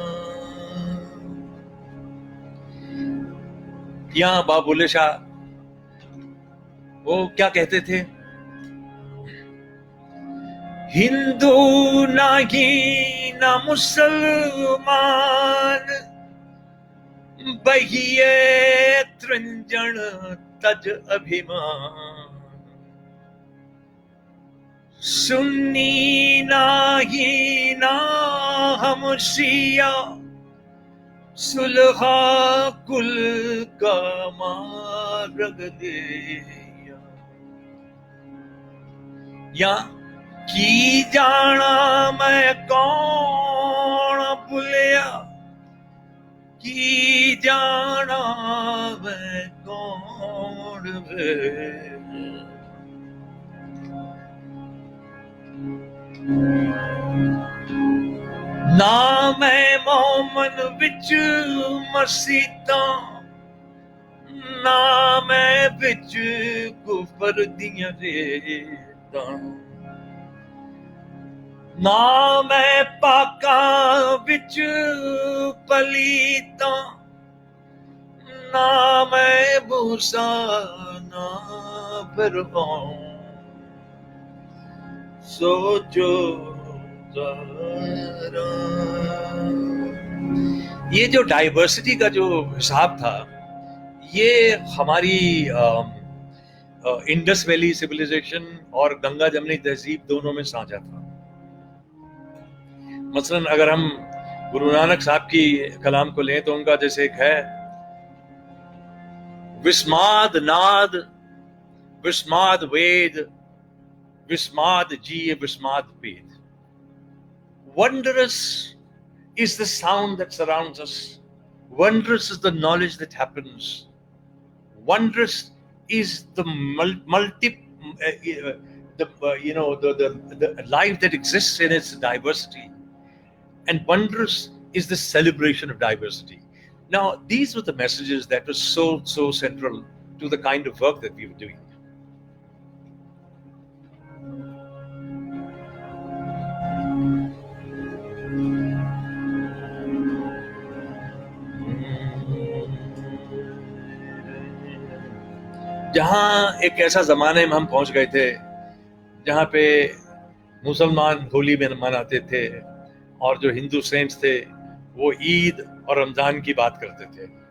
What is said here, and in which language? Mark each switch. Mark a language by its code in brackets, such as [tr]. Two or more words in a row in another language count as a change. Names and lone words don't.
[ur] یہاں بابا بلے شاہ وہ کیا کہتے تھے؟ [pa] ہندو نہیں نہ مسلمان بہیے ترنجن تج ابھیمان سنی نہیں نہ ہم شیعہ سلحا کل کا مارگ دیا. یا کی جانا میں کون بلیا کی جانا میں کون نہ میں مومن وچ مسیتاں نہ میں وچ کفر دیاں ریتاں ਨਾ ਮੈਂ ਪਾਕਾਂ ਵਿੱਚ ਪਲੀਤਾ, ਨਾ ਮੈਂ ਮੂਸਾ ਨਾ ਫਿਰੌਨ, [ur] سوچو ذرا. یہ جو ڈائیورسٹی کا جو حساب تھا یہ ہماری انڈس ویلی سویلائزیشن اور گنگا جمنی تہذیب دونوں میں سانجھا تھا. مثلا اگر ہم گرو نانک صاحب کی کلام کو لیں تو ان کا جیسے ایک ہے [pa] وسماد ناد وسماد وید وسماد جی وسماد پید. [en] Wondrous is the sound that surrounds us. Wondrous is the knowledge that happens. Wondrous is the the life that exists in its diversity. And wondrous is the celebration of diversity. Now, these were the messages that were so central to the kind of work that we were doing. [ur] جہاں ایک ایسا زمانے میں ہم پہنچ گئے تھے جہاں پہ مسلمان ہولی میں مناتے تھے اور جو ہندو سینٹس تھے وہ عید اور رمضان کی بات کرتے تھے.